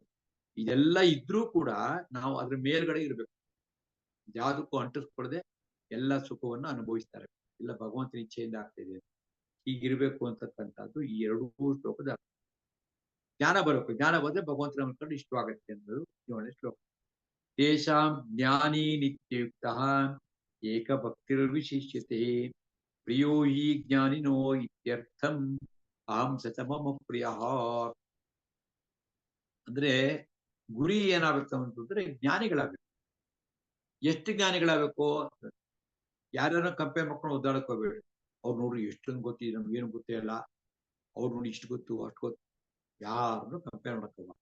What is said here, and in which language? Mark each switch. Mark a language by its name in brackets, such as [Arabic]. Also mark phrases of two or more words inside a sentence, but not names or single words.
[Kannada] ಇದೆಲ್ಲ ಇದ್ರೂ ಕೂಡ ನಾವು ಅದ್ರ ಮೇಲ್ಗಡೆ ಇರ್ಬೇಕು, ಯಾವುದಕ್ಕೂ ಅಂಟಿಸ್ಕೊಡದೆ ಎಲ್ಲ ಸುಖವನ್ನು ಅನುಭವಿಸ್ತಾರೆ. ಇಲ್ಲ ಭಗವಂತನ ಇಚ್ಛೆಯಿಂದ ಆಗ್ತಾ ಇದೆ, ಹೀಗಿರ್ಬೇಕು ಅಂತಕ್ಕಂಥದ್ದು ಈ 2 ಶ್ಲೋಕದ ಜ್ಞಾನ ಬರಬೇಕು. ಜ್ಞಾನ ಬಂದ್ರೆ ಭಗವಂತನ ಕಂಡು ಇಷ್ಟವಾಗತ್ತೆ ಅನ್ನೋದು 7ನೇ ಶ್ಲೋಕ. [Sanskrit] ತೇಷಾಂ ಜ್ಞಾನಿ ನಿತ್ಯಯುಕ್ತ ಏಕಭಕ್ತಿರ್ವಿಶಿಷ್ಯತೆ ಪ್ರಿಯೋ ಹಿ ಜ್ಞಾನಿನೋ ಇತ್ಯರ್ಥಂ ಅಹಂ ಸಚ ಮಮ ಪ್ರಿಯ. [Kannada] ಅಂದ್ರೆ ಗುರಿ ಏನಾಗಬೇಕು ಅಂತಂದ್ರೆ ಜ್ಞಾನಿಗಳಾಗಬೇಕು. ಎಷ್ಟು ಜ್ಞಾನಿಗಳಾಗಬೇಕು? ಯಾರ್ಯಾರ ಕಂಪೇರ್ ಮಾಡ್ಕೊಂಡು ಒದ್ದಾಡಕ್ ಹೋಗ್ಬೇಡಿ. ಅವ್ರು ನೋಡ್ರಿ ಎಷ್ಟೊಂದು ಗೊತ್ತಿದೆ, ನಮ್ಗೆ ಏನು ಗೊತ್ತೇ ಇಲ್ಲ, ಅವ್ರು ನೋಡಿ ಇಷ್ಟು ಗೊತ್ತು ಅಷ್ಟು ಗೊತ್ತು, ಯಾರನ್ನು ಕಂಪೇರ್ ಮಾಡಕ್ ಹೋಗ.